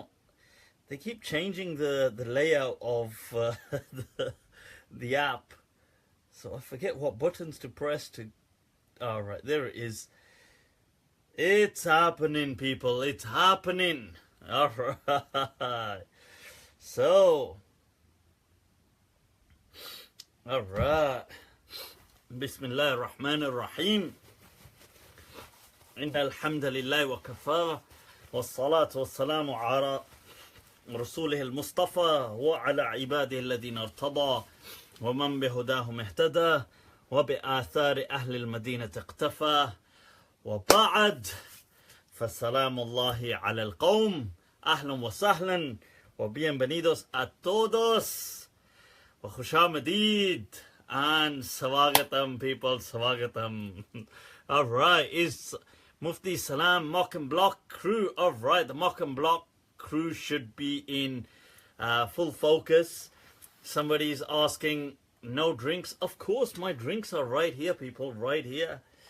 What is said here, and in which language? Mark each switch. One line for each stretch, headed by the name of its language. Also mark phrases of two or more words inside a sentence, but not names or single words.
English: They keep changing the layout of the app, so I forget what buttons to press to... Alright, there it is. It's happening, people. It's happening. Alright. So. Alright.
Arabic: بسم الله الرحمن الرحيم. إن الحمد لله وكفى. والصلاة والسلام على رسوله المصطفى وعلى عباده الذين ارتضى ومن بهداهم اهتدى وبآثار أهل المدينة اقتفى وبعد فسلام الله على القوم أهلا وسهلا و
Spanish: bienvenidos a todos
Arabic: وخشامديد
English: and swagatam, people, swagatam. Alright, is Mufti Salam Mock and Block crew? Alright, the Mock and Block crew should be in full focus. Somebody's asking, no drinks? Of course, my drinks are right here, people, right here.